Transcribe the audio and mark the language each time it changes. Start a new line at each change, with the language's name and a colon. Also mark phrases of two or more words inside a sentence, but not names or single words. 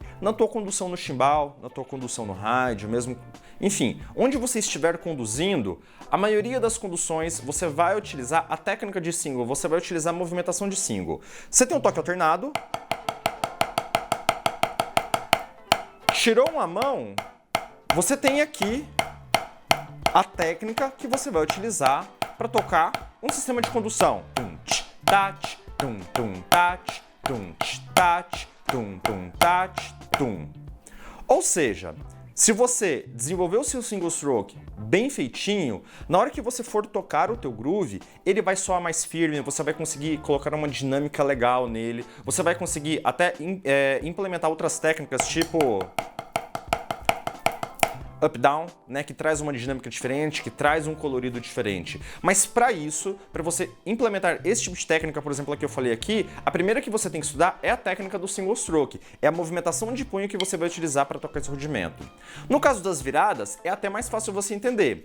Portuguese: Na tua condução no chimbal, na tua condução no ride, mesmo, enfim, onde você estiver conduzindo, a maioria das conduções você vai utilizar a técnica de single, você vai utilizar a movimentação de single. Você tem um toque alternado, tirou uma mão, você tem aqui a técnica que você vai utilizar para tocar um sistema de condução. Tum, tch, tach, tum, tum, tach, tum, tch, tach, tum, tum, tach, tum. Ou seja, se você desenvolver o seu
English: single stroke
Portuguese: bem feitinho, na hora que você for tocar o teu groove, ele vai soar mais firme, você vai conseguir colocar uma dinâmica legal nele, você vai conseguir até implementar outras técnicas tipo up-down, né, que traz uma dinâmica diferente, que traz um colorido diferente. Mas para isso, para você implementar esse tipo de técnica, por exemplo, a que eu falei aqui, a primeira que você tem que estudar é a técnica do
English: single stroke.
Portuguese: É a movimentação de punho que você vai utilizar para tocar esse rudimento. No caso das viradas, é até mais fácil você entender.